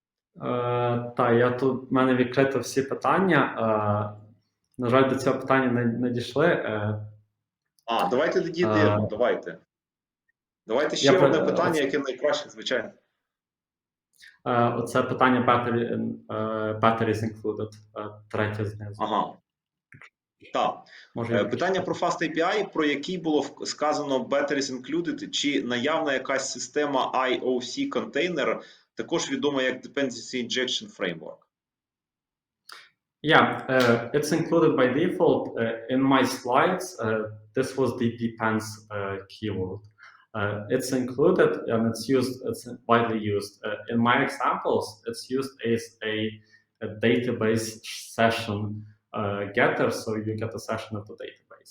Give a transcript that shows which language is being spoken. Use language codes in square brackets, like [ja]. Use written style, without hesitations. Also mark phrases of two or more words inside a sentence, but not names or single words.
[uk] Так, в мене відкрито всі питання. На жаль, до цього питання не дійшли. Давайте дійдемо, давайте. Давайте ще одне питання, яке найкраще, звичайно. Оце питання [en] better is included, [uk] третє знизу. Ага. Так. Питання про Fastapi, про який було сказано [en] better is included, [uk] чи наявна якась система IOC контейнер, також відома як [en] Dependency Injection Framework. Yeah, it's included by default. In my slides, this was the depends keyword. It's included and it's widely used. In my examples, it's used as a database session getter, so you get a session of the database.